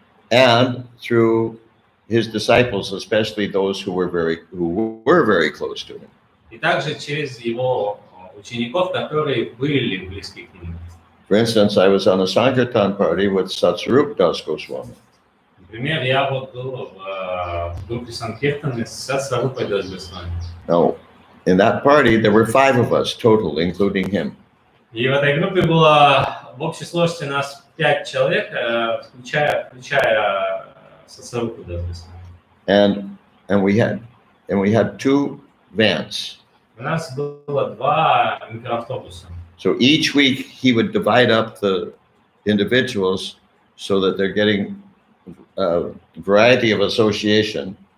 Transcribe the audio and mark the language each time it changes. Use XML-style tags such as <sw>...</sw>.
<en>And through his disciples, especially those who were very close to him.</en> <ru>И также через его учеников, которые были близки к нему.</ru> <en>For instance, I was on a Sankirtan party with Satsvarup Das Goswami.</en> <ru>Например, я вот был в группе Санкиртаны с Сатсварупой Das Goswami.</ru> <en>Now, in that party, there were 5 of us total, including him.</en> <ru>И в этой группе было в общей сложности нас 5 человек, включая Сатсварупу Das Goswami.</ru> <en>And we had 2 vans.</en> <ru>У нас было 2 микроавтобуса.</ru> <en>So each week he would divide up the individuals so that they're getting a variety of association.</en>